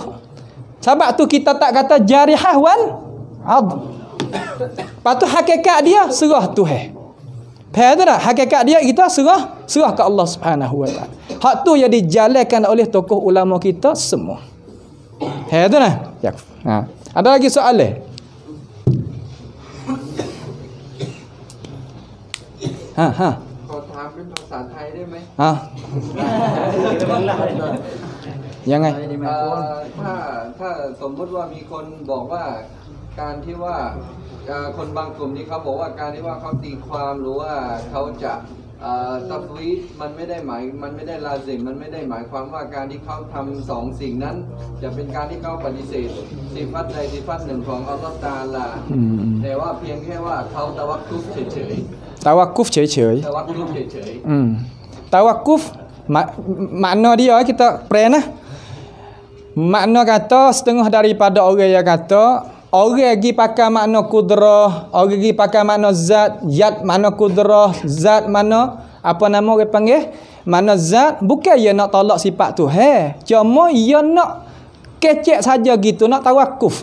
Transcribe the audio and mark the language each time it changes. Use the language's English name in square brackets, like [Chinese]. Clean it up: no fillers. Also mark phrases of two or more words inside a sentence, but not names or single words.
[Malay] Sebab tu kita tak kata [Arabic] جارحة والعدل. [Malay] Patu hakikat dia serah Tuhan. Faham tak? Hakikat dia kita serah ke Allah [Arabic] سبحانه وتعالى. [Malay] Hak tu yang dijalankan oleh tokoh ulama kita semua. Tu nah. Ada lagi soalan? [Thai] ขอถามเป็นภาษาไทยได้ไหม ยังไง ถ้าสมมติว่ามีคนบอกว่าการที่ว่าคนบางกลุ่มที่เขาบอกว่าการที่ว่าเขาตีความหรือว่าเขาจะตัฟวีดมันไม่ได้ลาซิมมันไม่ได้หมายความว่าการที่เขาทำสองสิ่งนั้นจะเป็นการที่เขาปฏิเสธสิฟัตใดสิฟัตหนึ่งของอัลลอฮฺตะอาลาแต่ว่าเพียงแค่ว่าเขาตะวักกุฟเฉยๆ Tawakuf เฉย ตะวักกุฟเฉย [Malay] Tawakuf makna dia kita pernah makna kata setengah daripada orang yang kata orang pergi pakai makna kudrah, orang pergi pakai makna zat, yad makna kudrah, zat mana apa nama orang panggil makna zat, bukan dia nak tolak sifat tu, cuma dia nak kecek saja gitu, nak tawakuf.